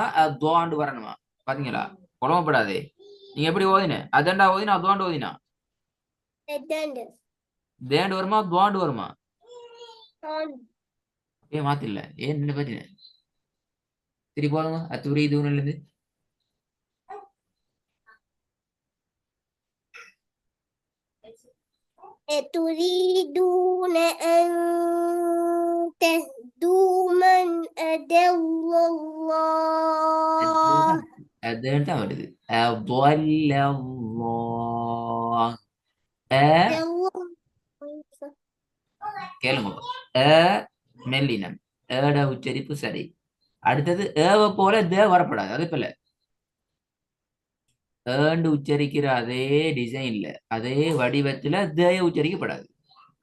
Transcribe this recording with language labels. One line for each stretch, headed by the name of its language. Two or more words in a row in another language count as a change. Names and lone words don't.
Tamil: அதுவாண்டு வரணுமா? பாத்தீங்களா? குழம்பப்படாதே. நீங்க எப்படி ஓதின? அதண்டா ஓதினா அதுவாண்டு ஓதினா? தேண்டு வருமா? துவாண்டு வருமா? ஏன் மாத்தில்ல? ஏன் என்ன பத்தின? திருப்பி போதுங்க. அத்துரி இதுன்னு இருந்து
Arabic: تريدون أن تهدوا من أضل الله.
Tamil: அதுன்னு தான் வருது. கேளுங்க. மெல்லினம் ஏட உச்சரிப்பு சரி. அடுத்தது ஏவ போல தே வரப்படாது. அது போல ஏண்டு உச்சரிக்கிற அதே டிசைன்ல அதே வடிவத்துல தேய உச்சரிக்கப்படாது.